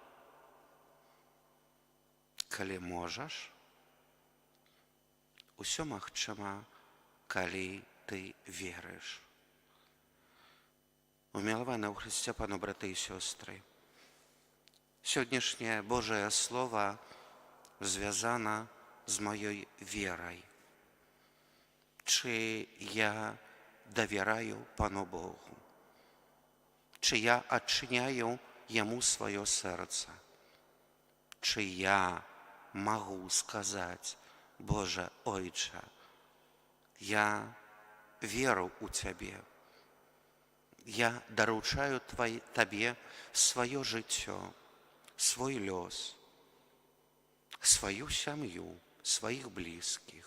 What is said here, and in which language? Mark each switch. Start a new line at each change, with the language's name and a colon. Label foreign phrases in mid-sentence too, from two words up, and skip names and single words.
Belarusian: Калі можаш, усё магчыма, калі ты верыш. Умілаваныя ў Хрысце пану браты і сёстры, сённяшняе Божае Слова звязана з маёй верай. Чи я давяраю Пану Богу? Чи я адчыняю Яму сваё сэрца? Чи я магу сказаць: Божа, Ойча, я веру ў Цябе, я даручаю Табе сваё жыццё, свой лёс, сваю сям'ю, сваіх блізкіх.